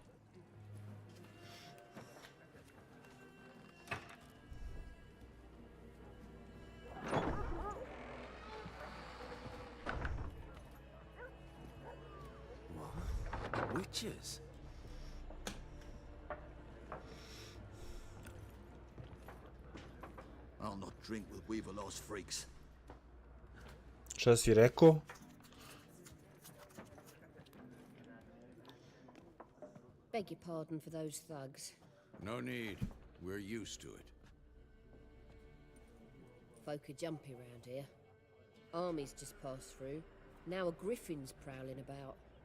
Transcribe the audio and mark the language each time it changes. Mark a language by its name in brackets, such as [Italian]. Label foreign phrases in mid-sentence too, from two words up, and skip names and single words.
[English] Witches? I'll not drink with Weaver-lost freaks. [Bosnian] Šta si rekao? [English] Beg your pardon for those thugs. No need. We're used to it. Folk are jumpy round here. Armies just passed through. Now a griffin's prowling about.